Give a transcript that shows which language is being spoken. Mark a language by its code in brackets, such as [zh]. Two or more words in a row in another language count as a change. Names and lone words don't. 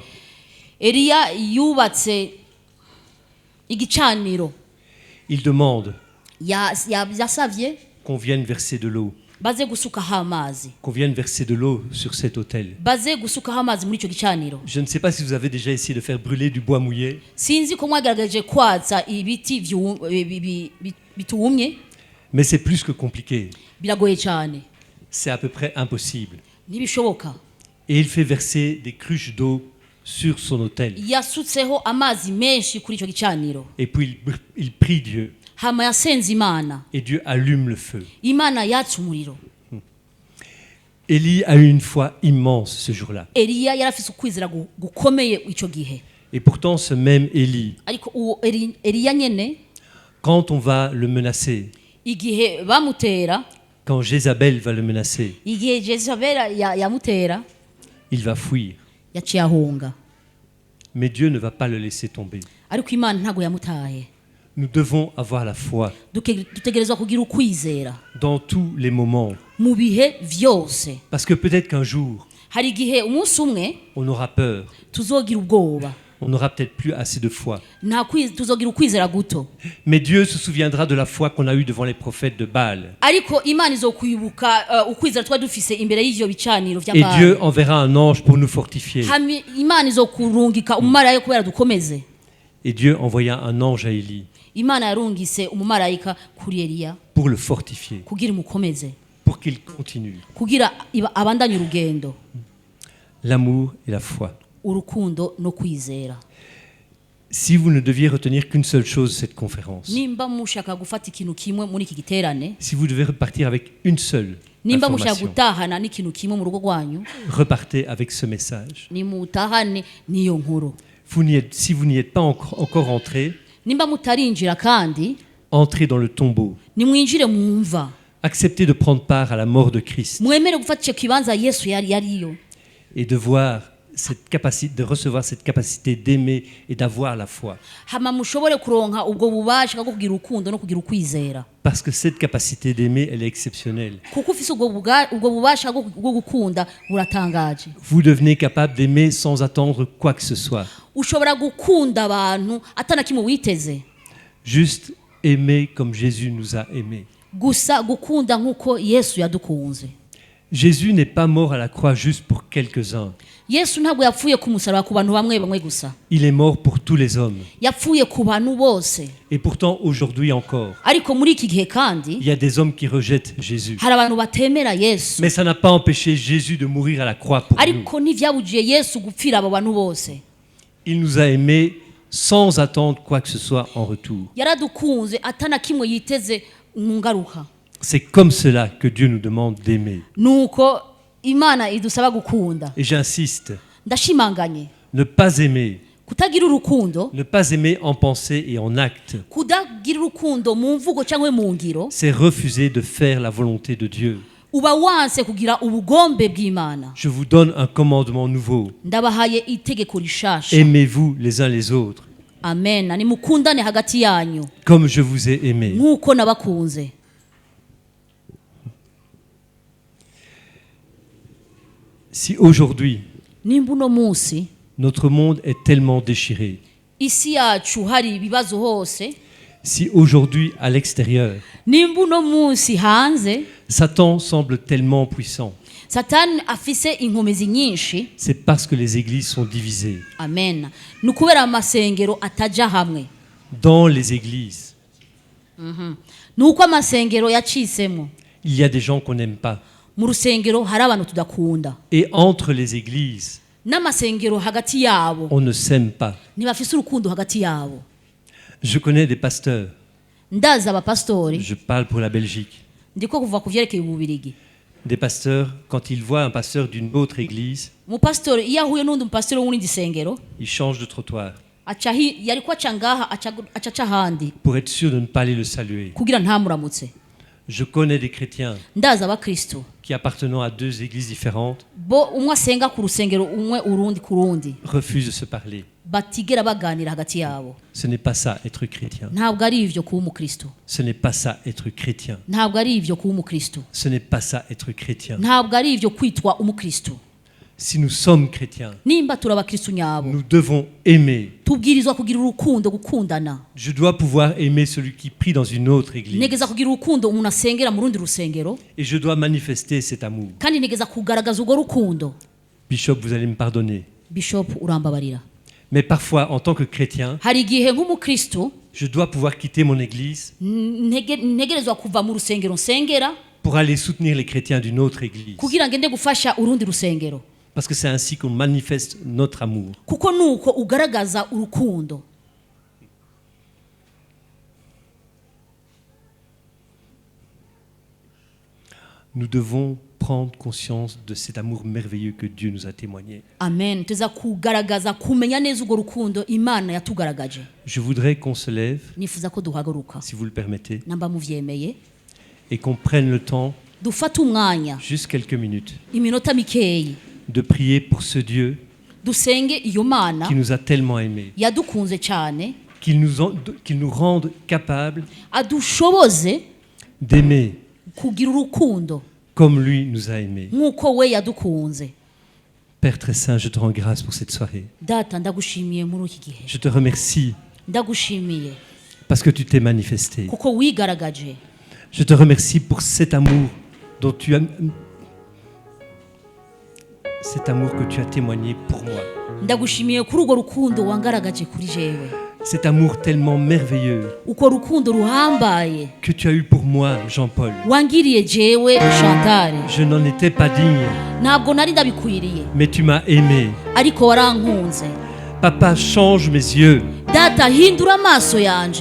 [rn] Eliya yubatse igicaniro, [fr] Il demande [rn] yasavye [fr] qu'on vienne verser de l'eau, [rn] baze gusukaho amazi, [fr] qu'on vienne verser de l'eau sur cet autel. [rn] baze gusukaho amazi muri icyo gicaniro. [fr] Je ne sais pas si vous avez déjà essayé de faire brûler du bois mouillé. [rn] Sinzi ko mwagerageje kwatsa ibiti bitumye, [fr] Mais c'est plus que compliqué. [rn] biragoye cyane, [fr] C'est à peu près impossible. [rn] ntibishoboka. [fr] Et il fait verser des cruches d'eau sur son autel. [rn] Yasutseho amazi menshi kuri icyo gicaniro, [fr] Et puis il prie Dieu. [rn] hama yasenze Imana, [fr] Et Dieu allume le feu. [rn] Imana yatsa umuriro. [fr] Élie a eu une foi immense ce jour-là. [rn] Eliya yarafise ukwizera gukomeye icyo gihe, [fr] Et pourtant, ce même Élie, [rn] ariko uwo Eliya nyene [fr] quand on va le menacer, [rn] igihe bamutera, [fr] quand Jézabel va le menacer, [rn] igihe Jezabeli yamutera, [fr] il va fuir. [rn] yaciye ahunga, [fr] Mais Dieu ne va pas le laisser tomber. [rn] ariko Imana ntago yamutaye. [fr] Nous devons avoir la foi [rn] Dutegerezwa kugira ukwizera [fr] dans tous les moments. [rn] mu bihe vyose. [fr] Parce que peut-être qu'un jour, [rn] Hari igihe umunsi umwe [fr] on aura peur. [rn] tuzogira ubwoba, [fr] On n'aura peut-être plus assez de foi. [rn] tuzogira ukwizera guto, [fr] Mais Dieu se souviendra de la foi qu'on a eue devant les prophètes de Baal. [rn] ariko Imana izokwibuka ukwizera twari dufise imbere y'ivyo bicaniro vya [fr] Et [rn] Bali. [fr] Dieu enverra un ange pour nous fortifier. [rn] Imana izokurungika umumarayika kubera dukomeze. [fr] Et Dieu envoya un ange à Élie [rn] Imana yarungise umumarayika kuri Eliya [fr] pour le fortifier, [rn] kugira imukomeze, [fr] pour qu'il continue. [rn] kugira abandanye urugendo, [fr] L'amour et la foi. [rn] urukundo no kwizera. [fr] Si vous ne deviez retenir qu'une seule chose de cette conférence, [rn] Nimba mushaka gufata ikintu kimwe muri iki giterane, [fr] si vous devez repartir avec une seule [rn] nimba mushaka [fr] information, [rn] gutahana n'ikintu kimwe mu rugo rwanyu, [fr] repartez avec ce message. [rn] nimutahane n'iyo nkuru. [fr] Si vous n'y êtes pas encore entré, [rn] Nimba mutarinjira kandi [fr] entrez dans le tombeau. [rn] nimwinjire mu mva, [fr] Acceptez de prendre part à la mort de Christ [rn] mwemere gufata icyo kibanza Yesu yariyo, [fr] et de voir cette capacité, de recevoir cette capacité d'aimer et d'avoir la foi. [rn] hama mushobore kuronka ubwo bubasha bwo kugira urukundo no kugira ukwizera, [fr] Parce que cette capacité d'aimer, elle est exceptionnelle. [rn] kuko ufise ubwo bubasha bwo gukunda buratangaje. [fr] Vous devenez capable d'aimer sans attendre quoi que ce soit. [rn] Ushobora gukunda abantu atana kimwe witeze, [fr] Juste aimer comme Jésus nous a aimés. [rn] gusa gukunda nkuko Yesu yadukunze. [fr] Jésus n'est pas mort à la croix juste pour quelques-uns. [rn] Yesu ntabwo yapfuye ku musaraba ku bantu bamwe bamwe gusa, [fr] Il est mort pour tous les hommes. [rn] yapfuye ku bantu bose. [fr] Et pourtant, aujourd'hui encore, [rn] Ariko muri iki gihe kandi [fr] il y a des hommes qui rejettent Jésus. [rn] hari abantu batemera Yesu, [fr] Mais ça n'a pas empêché Jésus de mourir à la croix pour nous. [rn] ariko ntivyabujiye Yesu gupfira abo bantu bose. [fr] Il nous a aimés sans attendre quoi que ce soit en retour. [rn] Yaradukunze atana kimwe yiteze mu ngaruka. [fr] C'est comme cela que Dieu nous demande d'aimer. [rn] Nuko Imana idusaba gukunda. [fr] Et j'insiste, [rn] Ndashimanganye [fr] ne pas aimer, [rn] kutagira urukundo, [fr] ne pas aimer en pensée et en acte, [rn] kudagira urukundo mu mvugo cyangwa mu ngiro, [fr] c'est refuser de faire la volonté de Dieu. [rn] uba wanse kugira ubugombe bw'Imana. [fr] Je vous donne un commandement nouveau. [rn] Ndabahaye itegeko rishasha. [fr] Aimez-vous les uns les autres, [rn] Amen. Nimukundane hagati yanyu [fr] comme je vous ai aimé. [rn] nkuko nabakunze. [fr] Si aujourd'hui, [rn] Nimba uno munsi [fr] notre monde est tellement déchiré, [rn] isi yacu hari ibibazo hose, [fr] si aujourd'hui, à l'extérieur, [rn] nimba uno munsi hanze [fr] Satan semble tellement puissant, [rn] Satani afise inkomezi nyinshi, [fr] c'est parce que les églises sont divisées. [rn] amen, nukubera amasengero ataja hamwe. [fr] Dans les églises, [rn] Nuko amasengero yacisemo, [fr] il y a des gens qu'on n'aime pas. [rn] mu rusengero hari abantu tudakunda, [fr] Et entre les églises, [rn] n'amasengero hagati yabo [fr] on ne s'aime pas. [rn] ntibafise urukundo hagati yabo. [fr] Je connais des pasteurs, [rn] Ndazi abapastori, [fr] je parle pour la Belgique, [rn] ndiko kuva ku vyerekeye ububirigi. [fr] des pasteurs, quand ils voient un pasteur d'une autre église, [rn] Umupastori iyo ahuye n'undi mupastori w'undi sengero, [fr] ils changent de trottoir [rn] yariko aca ngaha aca ahandi [fr] pour être sûr de ne pas aller le saluer. [rn] kugira ntamuramutse. [fr] Je connais des chrétiens [rn] ndaza abakristo [fr] qui, appartenant à 2 églises différentes, [rn] bo umwe asenga ku rusengero umwe urundi ku rundi [fr] refusent de se parler. [rn] batigera baganira hagati yabo. [fr] Ce n'est pas ça, être chrétien. [rn] Ntabwo ari ivyo kuba umukristo. [fr] Ce n'est pas ça, être chrétien. [rn] Ntabwo ari ivyo kuba umukristo. [fr] Ce n'est pas ça, être chrétien. [rn] Ntabwo ari ivyo kwitwa umukristo. [fr] Si nous sommes chrétiens, [rn] Nimba turi abakristo nyabo [fr] nous devons aimer. [rn] tubwirizwa kugira urukundo, gukundana. [fr] Je dois pouvoir aimer celui qui prie dans une autre église. [rn] Negeza kugira urukundo umuntu asengera mu rundi rusengero, [fr] Et je dois manifester cet amour. [rn] kandi negeza kugaragaza urwo rukundo. [fr] Bishop, vous allez me pardonner. [rn] Bishop urambabarira. [fr] Mais parfois, en tant que chrétien, [rn] Hari igihe nk'umukristo [fr] je dois pouvoir quitter mon église [rn] ntegerezwa kuva mu rusengero nsengera [fr] pour aller soutenir les chrétiens d'une autre église. [rn] kugira ngende gufasha urundi rusengero, [fr] Parce que c'est ainsi qu'on manifeste notre amour. [rn] kuko nuko ugaragaza urukundo. [fr] Nous devons prendre conscience de cet amour merveilleux que Dieu nous a témoigné. [rn] Amen. Tuza kugaragaza kumenya neza urwo rukundo Imana yatugaragaje. [fr] Je voudrais qu'on se lève, [rn] Nifuza ko duhagaruka [fr] si vous le permettez, [rn] namba muvyemeye, [fr] et qu'on prenne le temps, [rn] dufate umwanya [fr] juste quelques minutes, [rn] iminota mikeyi [fr] de prier pour ce Dieu [rn] dusenge iyo Mana [fr] qui nous a tellement aimés, [rn] yadukunze cyane, [fr] qu'il nous rende capables [rn] adushoboze [fr] d'aimer [rn] kugira urukundo [fr] comme lui nous a aimés. [rn] nk'uko we yadukunze. [fr] Père très saint, je te rends grâce pour cette soirée. [rn] Data ndagushimiye muri iki gihe, [fr] Je te remercie [rn] ndagushimiye [fr] parce que tu t'es manifesté. [rn] kuko wigaragaje. [fr] Je te remercie pour cet amour dont cet amour que tu as témoigné pour moi. [rn] Ndagushimiye kuri urwo rukundo wangaragaje kuri jewe, [fr] Cet amour tellement merveilleux [rn] uko rukundo ruhambaye [fr] que tu as eu pour moi, Jean-Paul. [rn] wangiriye jewe Chantal. [fr] Je n'en étais pas digne, [rn] Ntabwo nari ndabikwiriye, [fr] mais tu m'as aimé. [rn] ariko warankunze. [fr] Papa, change mes yeux, [rn] Data hindura amaso yanje,